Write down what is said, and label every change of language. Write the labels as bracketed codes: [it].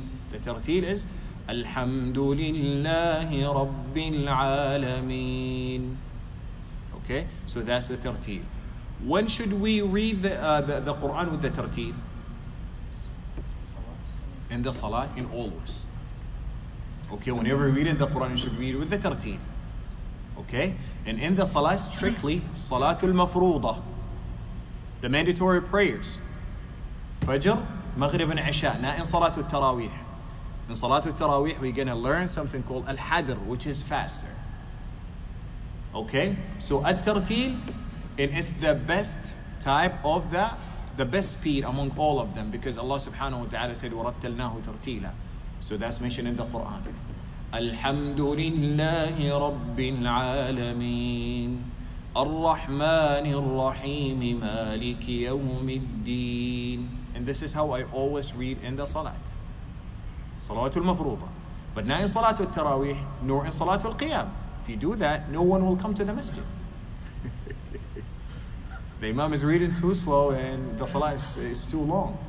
[en] The tartil is [ar] الحمد لله رب العالمين. [en] Okay, so that's the tartil. When should we read the Quran with the tartil? In the salat, in always. Okay, whenever you read the Quran, you should read it with the tartil. Okay, and in the salat, strictly salatul mafruḍah, the mandatory prayers, Fajr, Maghrib, and Isha, not in salatul tarawih. In salatul tarawih, we're gonna learn something called al-hadr, which is faster. Okay, so at-tartil, and it's the best type of the best speed among all of them, because Allah subhanahu wa ta'ala said [ar] وَرَتَّلْنَاهُ تَرْتِيلًا. [en] So that's mentioned in the Quran. [ar] الحمد لله رب العالمين الرحمن الرحيم مالك يوم الدين. [en] And this is how I always read in the salat. Salatul mafruḍah. But not in salatul tarawih, nor in salatul qiyam. If you do that, no one will come to the masjid. The imam is reading too slow and the salah is too long.